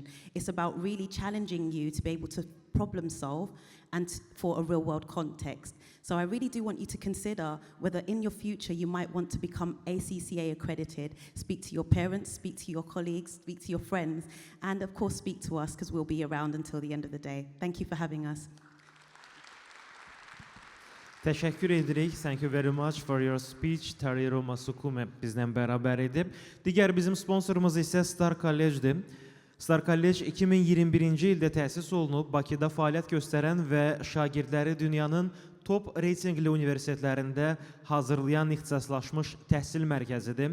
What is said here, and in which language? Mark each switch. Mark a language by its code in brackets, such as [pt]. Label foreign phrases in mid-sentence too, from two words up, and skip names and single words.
[en] It's about really challenging you to be able to problem solve and for a real world context. So I really do want you to consider whether in your future you might want to become ACCA accredited. Speak to your parents, speak to your colleagues, speak to your friends, and of course speak to us, because we'll be around until the end of the day. Thank you for having us. [az] Təşəkkür edirik. [en] Thank you very much for your speech. [az] Tariro Masukumi bizlə bərabər edib. Digər bizim sponsorumuz isə Star College-dir. Star College 2021-ci ildə təsis olunub, Bakıda fəaliyyət göstərən və şagirdləri dünyanın top reytingli universitetlərində hazırlayan ixtisaslaşmış təhsil mərkəzidir.